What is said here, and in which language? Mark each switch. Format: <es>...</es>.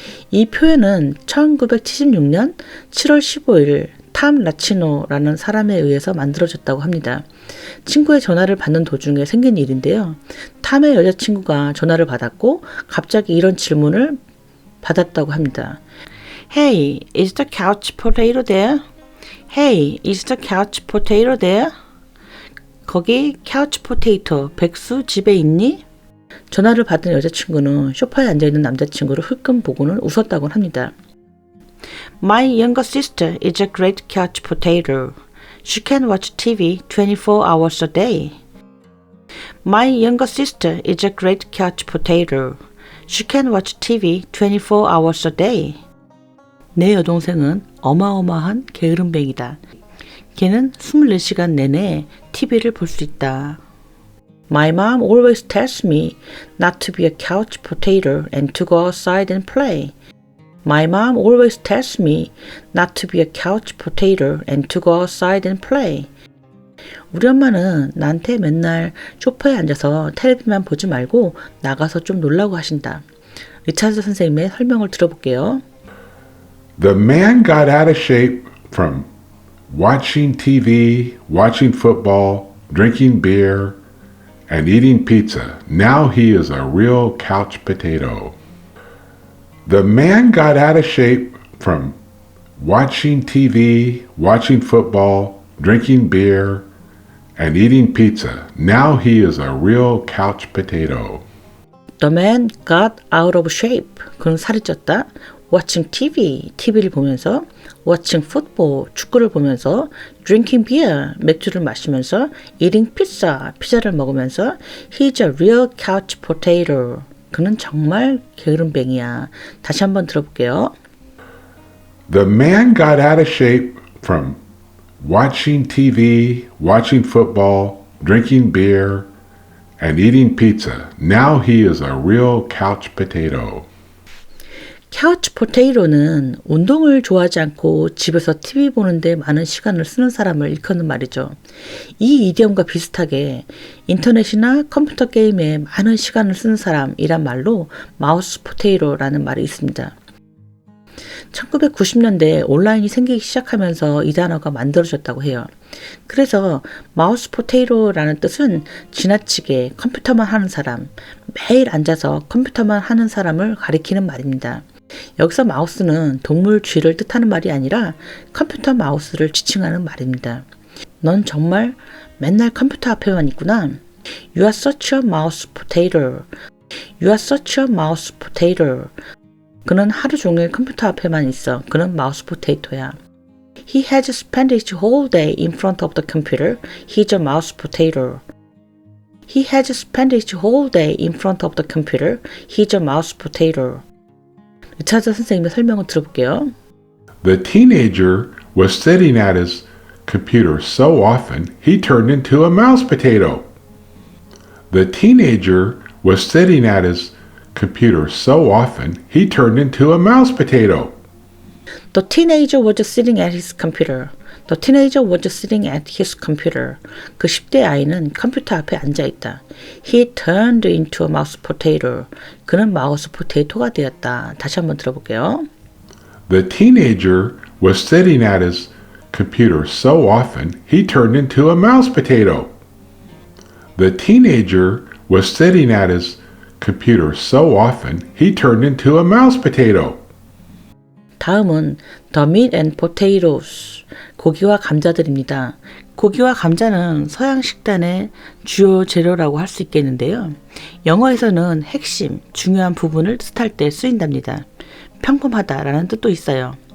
<ko>이 표현은 1976년 7월 15일 탐 라치노라는 사람에 의해서 만들어졌다고 합니다. 친구의 전화를 받는 도중에 생긴 일인데요. 탐의 여자친구가 전화를 받았고 갑자기 이런 질문을 받았다고 합니다.</ko> <en>Hey, is the couch potato there? Hey, is the couch potato there?</en> <ko>거기 couch potato, 백수 집에 있니? 전화를 받은 여자친구는 소파에 앉아있는 남자친구를 흘끔 보고는 웃었다고 합니다.</ko> <en>My younger sister is a great couch potato. She can watch TV 24 hours a day. My younger sister is a great couch potato. She can watch TV 24 hours a day.</en> <ko>내 여동생은 어마어마한 게으름뱅이다. 걔는 24시간 내내 TV를 볼 수 있다.</ko> <en>My mom always tells me not to be a couch potato and to go outside and play. My mom always tells me not to be a couch potato and to go outside and play.</en> <ko>우리 엄마는 나한테 맨날 소파에 앉아서 텔레비만 보지 말고 나가서 좀 놀라고 하신다. 리차드 선생님의 설명을 들어볼게요.</ko> <en>The man got out of shape from watching TV, watching football, drinking beer, and eating pizza. Now he is a real couch potato. The man got out of shape from watching TV, watching football, drinking beer, and eating pizza. Now he is a real couch potato. The man got out of shape.</en> <ko>그는 살이 쪘다.</ko> <en>Watching TV,</en> <ko>TV를 보면서,</ko> <en>watching football,</en> <ko>축구를 보면서,</ko> <en>drinking beer,</en> <ko>맥주를 마시면서,</ko> <en>eating pizza,</en> <ko>피자를 먹으면서,</ko> <en>he's a real couch potato.</en> <ko>그는 정말 게으름뱅이야. 다시 한번 들어볼게요.</ko> <en>The man got out of shape from watching TV, watching football, drinking beer, and eating pizza. Now he is a real couch potato.</en> <ko>couch potato는 운동을 좋아하지 않고 집에서 TV 보는데 많은 시간을 쓰는 사람을 일컫는 말이죠. 이 이디엄과 비슷하게 인터넷이나 컴퓨터 게임에 많은 시간을 쓰는 사람이란 말로 마우스 포테이토라는 말이 있습니다. 1990년대에 온라인이 생기기 시작하면서 이 단어가 만들어졌다고 해요. 그래서 마우스 포테이토라는 뜻은 지나치게 컴퓨터만 하는 사람, 매일 앉아서 컴퓨터만 하는 사람을 가리키는 말입니다. 여기서 마우스는 동물 쥐를 뜻하는 말이 아니라 컴퓨터 마우스를 지칭하는 말입니다. 넌 정말 맨날 컴퓨터 앞에만 있구나.</ko> <en>You are such a mouse potato. You are such a mouse potato.</en> <ko>그는 하루 종일 컴퓨터 앞에만 있어. 그는 마우스 포테이토야.</ko> <en>He has spent his whole day in front of the computer. He's a mouse potato. He has spent his whole day in front of the computer. He's a mouse potato.</en> <ko>리차드 선생님의 설명을 들어볼게요.</ko> <en>The teenager was sitting at his computer so often he turned into a mouse potato. The teenager was sitting at his computer so often he turned into a mouse potato. The teenager was sitting at his computer. The teenager was sitting at his computer.</en> <ko>그 10대 아이는 컴퓨터 앞에 앉아있다.</ko> <en>He turned into a mouse potato.</en> <ko>그는 마우스 포테이토가 되었다. 다시 한번 들어볼게요.</ko> <en>The teenager was sitting at his computer so often he turned into a mouse potato. The teenager was sitting at his computer so often he turned into a mouse potato.</en> <ko>다음은 the meat and potatoes, 고기와 감자들입니다. 고기와 감자는 서양 식단의 주요 재료라고 할 수 있겠는데요. 영어에서는 핵심, 중요한 부분을 뜻할 때 쓰인답니다. 평범하다라는 뜻도 있어요.</ko>